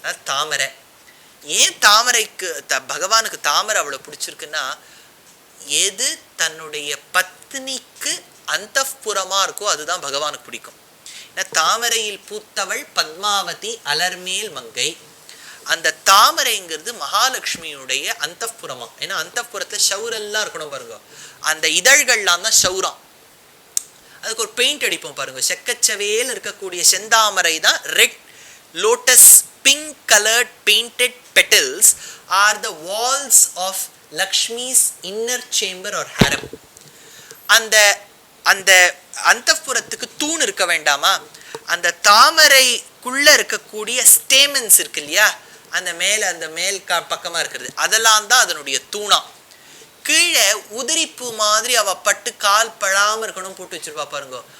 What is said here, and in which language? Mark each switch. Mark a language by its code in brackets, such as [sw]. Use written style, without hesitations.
[ta] தாமரை ஏன் தாமரைக்கு பகவானுக்கு தாமரை அவ்வளவு பிடிச்சிருக்குன்னா, எது தன்னுடைய பத்னிக்கு அந்தப்புறமா இருக்கோ அதுதான் பகவானுக்கு பிடிக்கும். ஏன்னா தாமரையில் பூத்தவள் பத்மாவதி அலர்மேல் மங்கை. அந்த தாமரைங்கிறது மகாலட்சுமியுடைய அந்தப்புறமா. ஏன்னா அந்தப்புறத்துல ஷவுரெல்லாம் இருக்கணும் பாருங்க, அந்த இதழ்கள்லாம் தான் ஷவுரம். அதுக்கு ஒரு பெயிண்ட் அடிப்போம் பாருங்க, செக்கச்சவேல் இருக்கக்கூடிய செந்தாமரை தான் red lotus [en] pink colored painted petals are the walls of Lakshmi's inner chamber or harem. [ta] அந்த அந்த அந்தப்புறத்துக்கு தூண் இருக்க வேண்டாமா, அந்த தாமரைக்குள்ள இருக்கக்கூடிய ஸ்டேமன்ஸ் இருக்கு இல்லையா, அந்த மேல் பக்கமா இருக்கிறது, அதெல்லாம் தான் அதனுடைய தூணா. கீழே உதிரிப்பு மாதிரி அவ பட்டு கால் பழாம இருக்கணும் போட்டு வச்சிருப்பா பாருங்க.